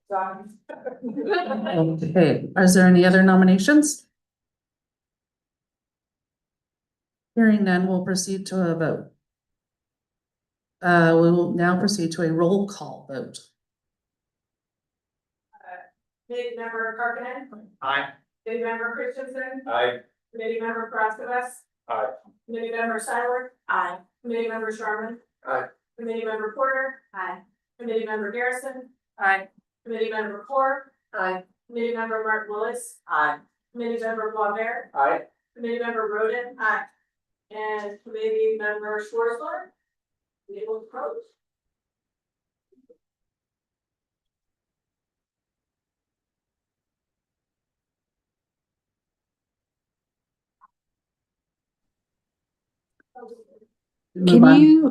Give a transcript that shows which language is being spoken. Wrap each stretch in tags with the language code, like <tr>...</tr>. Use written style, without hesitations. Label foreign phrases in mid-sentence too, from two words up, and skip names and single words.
<en>Okay, is there any other nominations? Hearing none, we'll proceed to a vote. We will now proceed to a roll call vote. Committee member Parkman. Aye. Committee member Christensen. Aye. Committee member Paraskevas. Aye. Committee member Seiler. Aye. Committee member Sharman. Aye. Committee member Porter. Aye. Committee member Garrison. Aye. Committee member Core. Aye. Committee member Martin Willis. Aye. Committee member Blair. Aye. Committee member Roden. Aye. And committee member Schwarzer. Able to close. Move on.</en>